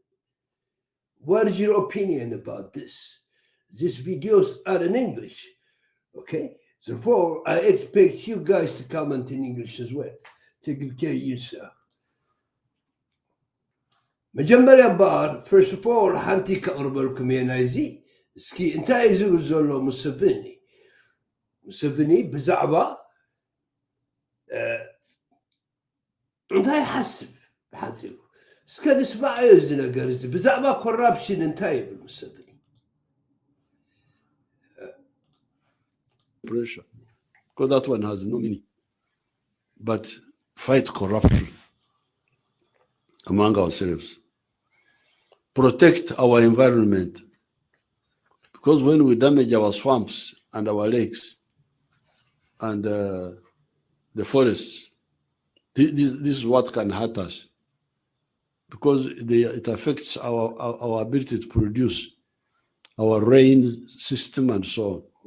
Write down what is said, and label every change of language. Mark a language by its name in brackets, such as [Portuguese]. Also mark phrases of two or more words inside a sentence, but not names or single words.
[English] What is your opinion about this? These videos are in English, okay? Therefore, I expect you guys to comment in English as well. Take care of yourself. [Tigrinya] መጀመሪያ እምበር [English] first of all [Tigrinya] ሓንቲ ከቕርበልኩም እየ ናይዚ እስኪ እንታይ እዩ ዝብል ዘሎ ሙሰቪኒ ብዛዕባ እንታይ ይሓስብ ብሓፂሩ እስከ ንስማዐዮ እዚ ነገር እዚ ብዛዕባ ኮራፕሽን እንታይ ይብል ሙሰቪኒ [English] pressure because that one has no meaning but fight corruption among ourselves, protect our environment, because when we damage our swamps and our lakes and the forests, this is what can hurt us, because it affects our ability to produce our rain system and so on.